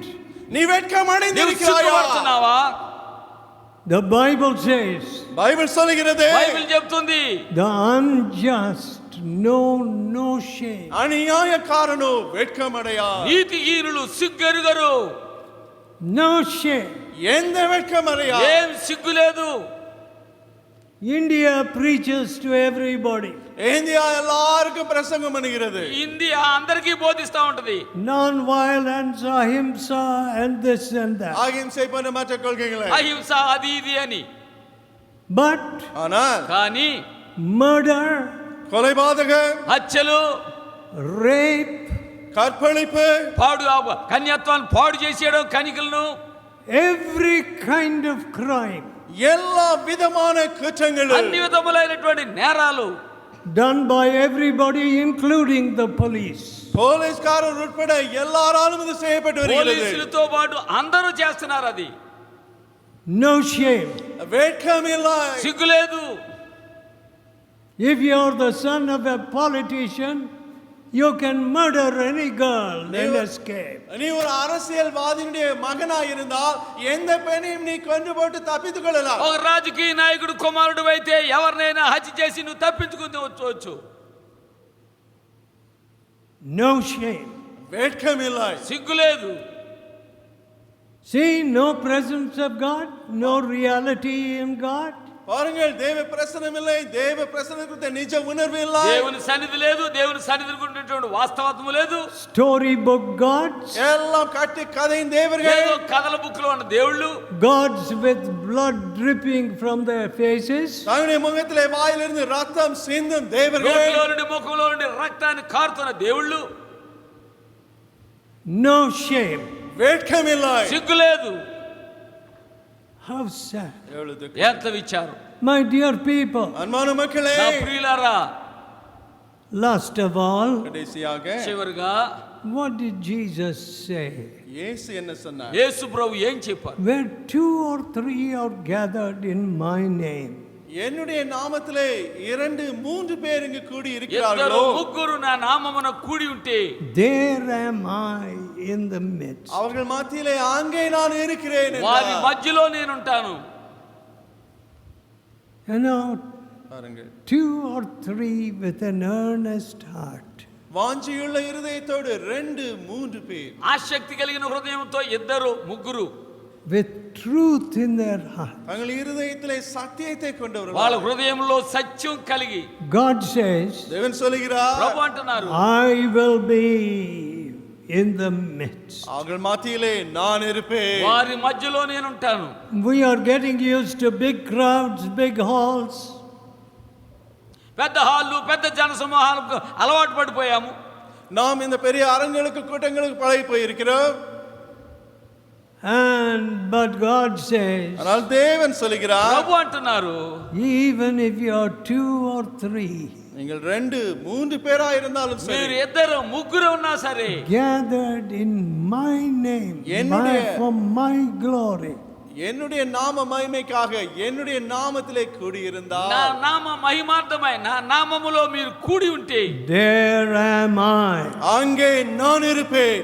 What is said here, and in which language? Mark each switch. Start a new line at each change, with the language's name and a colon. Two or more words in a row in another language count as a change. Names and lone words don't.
Tamil: நீ வெட்கம்
Telugu: నీవు
Tamil: அடைந்திருக்கிறாயா?
Telugu: సిగ్గుపడుతున్నావా?
English: The Bible says,
Tamil: బైబిల్ சொல்கிறது,
Telugu: బైబిల్ చెప్తుంది,
English: the unjust know no shame.
Tamil: அநியாயக்காரரு வெட்கம் அடையா.
Telugu: నీతిహీనులు సిగ్గెరుగరు.
English: No shame.
Tamil: எந்த வெட்கம் அடையா?
Telugu: ఏం సిగ్గు లేదు.
English: India preaches to everybody.
Tamil: இந்தியா எல்லாருக்கும் பிரசங்கம் பண்ணுகிறது.
Telugu: ఇండియా అందరికీ బోధిస్తా ఉంటది.
English: Non-violence, ahimsa, and this and that.
Tamil: அகிம்சை போன்ற மற்ற கொள்கைகளை.
Telugu: అహింస అది ఇది అని.
English: But
Tamil: ஆனால்
Telugu: కానీ
English: murder,
Tamil: கொலைபாதகம்,
Telugu: హత్యలు,
English: rape,
Tamil: கற்பழிப்பு,
Telugu: కన్యత్వాన్ని పాడు చేసేయడం, కనికలను,
English: every kind of crime
Tamil: எல்லா விதமான குற்றங்களும்,
Telugu: అన్ని విధములైనటువంటి నేరాలు
English: done by everybody including the police.
Tamil: போலீஸ்காரர் உட்பட எல்லாராலும் இது செய்யப்பட்டு வருகிறது.
Telugu: పోలీసులతో పాటు అందరూ చేస్తున్నారు. అది
English: No shame.
Tamil: வெட்கம் இல்லை.
Telugu: సిగ్గులేదు.
English: If you are the son of a politician, you can murder any girl and escape.
Tamil: நீ ஒரு அரசியல்வாதியுடைய மகனாய் இருந்தால் எந்த பெண்ணையும் நீ கொண்டு போட்டு தப்பித்துக் கொள்ளலாம்.
Telugu: ఒక రాజకీయ నాయకుడు కుమారుడు అయితే ఎవరినైనా హత్య చేసి నువ్వు తప్పించుకుని వచ్చి.
English: No shame.
Tamil: வெட்கம் இல்லை.
Telugu: సిగ్గులేదు.
English: See, no presence of God, no reality in God.
Tamil: பாருங்கள், தேவ பிரசனம் இல்லை, தேவ பிரசனம் குறித்த நிஜ உணர்வு இல்லை.
Telugu: దేవుని సన్నిధి లేదు, దేవుని సన్నిధి గురించినటువంటి వాస్తవత్వము లేదు.
English: Storybook gods,
Tamil: எல்லாம் கட்டு கதையின் தேவர்கள்,
Telugu: ఏదో కథల బుక్లో ఉన్న దేవుళ్ళు,
English: gods with blood dripping from their faces,
Tamil: தன்னுடைய முகத்திலே வாயிலிருந்து ரத்தம் சிந்தும் தேவர்கள்,
Telugu: నోటిలో నుండి ముఖంలో నుండి రక్తాన్ని కారుతున్న దేవుళ్ళు,
English: no shame.
Tamil: வெட்கம் இல்லை.
Telugu: సిగ్గు లేదు.
English: How sad.
Tamil: எவ்வளவு துக்கம்.
Telugu: ఎంత విచారం.
English: My dear people,
Tamil: அன்பான மக்களே,
Telugu: నా ప్రియులారా,
English: last of all,
Tamil: கடைசியாக
Telugu: చివరిగా
English: what did Jesus say?
Tamil: இயேசு என்ன சொன்னார்?
Telugu: యేసు ప్రభు ఏం చెప్పారు?
English: Where 2 or 3 are gathered in my name,
Tamil: என்னுடைய நாமத்திலே 2-3 பேர் இங்கு கூடி
Telugu: ఇద్దరు
Tamil: இருக்கிறார்களோ,
Telugu: ముగ్గురు నా నామమున కూడి ఉంటే
English: there am I in the midst.
Tamil: அவர்கள் மத்தியிலே அங்கே நான் இருக்கிறேன்
Telugu: వారి
Tamil: என்றார்.
Telugu: మధ్యలో నేనుంటాను.
English: You know,
Tamil: பாருங்கள்,
English: 2 or 3 with an earnest heart.
Tamil: வாஞ்சியுள்ள இருதயத்தோடு 2-3 பேர்,
Telugu: ఆసక్తి కలిగిన హృదయంతో ఇద్దరు ముగ్గురు,
English: With truth in their heart.
Tamil: தங்கள் இருதயத்திலே சத்தியத்தை
Telugu: వాళ్ళ
Tamil: கொண்டவர்கள்.
Telugu: హృదయంలో సత్యం కలిగి
English: God says,
Tamil: தேவன் சொல்கிறார்,
Telugu: ప్రభు అంటున్నారు,
English: I will be in the midst.
Tamil: அவர்கள் மத்தியிலே நான் இருப்பேன்.
Telugu: వారి మధ్యలో నేనుంటాను.
English: We are getting used to big crowds, big halls.
Telugu: పెద్ద హాళ్ళు, పెద్ద జన సమూహాలకు అలవాటు పడిపోయాము.
Tamil: நாம் இந்த பெரிய அரங்களுக்கு கூட்டங்களுக்கு பழகி போயிருக்கிறோம்.
English: But God says,
Tamil: ஆனால் தேவன் சொல்கிறார்,
Telugu: ప్రభు అంటున్నారు,
English: even if you are 2 or 3
Tamil: நீங்கள் 2-3 பேரா இருந்தாலும்
Telugu: మీరు
Tamil: சரி,
Telugu: ఇద్దరు ముగ్గురు ఉన్నా సరే,
English: gathered in my name, for my glory,
Tamil: என்னுடைய நாம மகிமைக்காக என்னுடைய நாமத்திலே கூடியிருந்தால்,
Telugu: నా నామ మహిమార్థమై నా నామములో మీరు కూడి ఉంటే,
English: there am I.
Tamil: அங்கே நான் இருப்பேன்.